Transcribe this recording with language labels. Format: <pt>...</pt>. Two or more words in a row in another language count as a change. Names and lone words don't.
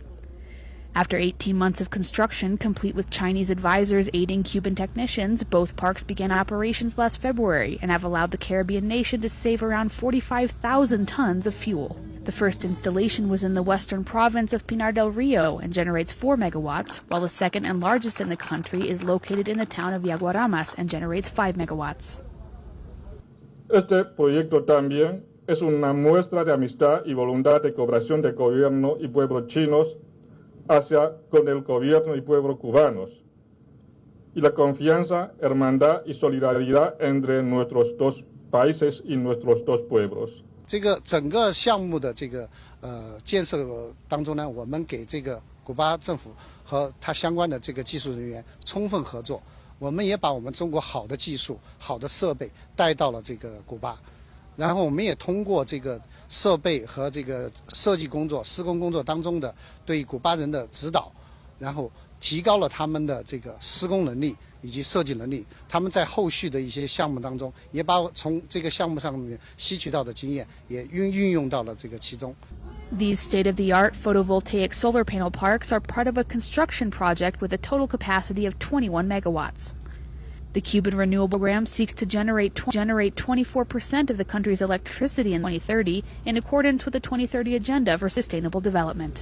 <en>After 18 months of construction, complete with Chinese advisors aiding Cuban technicians, both parks began operations last February and have allowed the Caribbean nation to save around 45,000 tons of fuel. The first installation was in the western province of Pinar del Rio and generates 4 megawatts, while the second and largest in the country is located in the town of Yaguaramas and generates 5 megawatts.</en> <es>Este proyecto también es una muestra de amistad y voluntad de cooperación del gobierno y pueblo chinos hacia con el gobierno y pueblo cubanos, y la confianza, hermandad y solidaridad entre nuestros 2 países y nuestros 2 pueblos.</es> <zh>这个整个项目的建设当中呢，我们给这个古巴政府和它相关的这个技术人员充分合作，我们也把我们中国好的技术、好的设备带到了这个古巴，然后我们也通过这个设备和这个设计工作、施工工作当中的对古巴人的指导，然后提高了他们的这个施工能力以及设计能力。他们在后续的一些项目当中，也把从这个项目上面吸取到的经验也运用到了这个其中。</zh> <en>These state-of-the-art photovoltaic solar panel parks are part of a construction project with a total capacity of 21 megawatts. The Cuban renewable program seeks to generate 24% of the country's electricity in 2030 in accordance with the 2030 Agenda for Sustainable Development.</en>